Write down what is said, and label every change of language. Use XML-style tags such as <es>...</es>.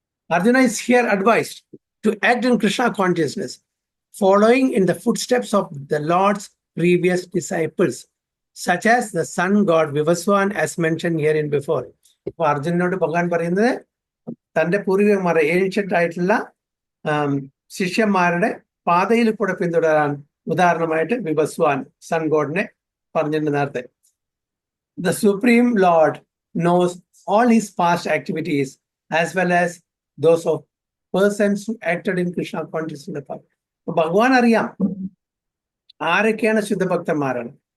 <en>Arjuna is here advised to act in Krishna consciousness, following in the footsteps of the Lord's previous disciples, such as the sun god Vivaswan, as mentioned herein before.</en> <ml>ഇപ്പൊ അർജുനോട് ഭഗവാൻ പറയുന്നത് തന്റെ പൂർവികന്മാരെ, ancient ആയിട്ടുള്ള ശിഷ്യന്മാരുടെ പാതയിൽ കൂടെ പിന്തുടരാൻ ഉദാഹരണമായിട്ട് വിവസ്വാൻ, സൺ ഗോഡിനെ പറഞ്ഞിട്ടുണ്ട് നേരത്തെ.</ml> <en>The Supreme Lord knows all his past activities as well as those of persons who acted in Krishna consciousness in the past.</en> <ml>അപ്പൊ ഭഗവാൻ അറിയാം ആരൊക്കെയാണ് ശുദ്ധഭക്തന്മാരാണ്.</ml>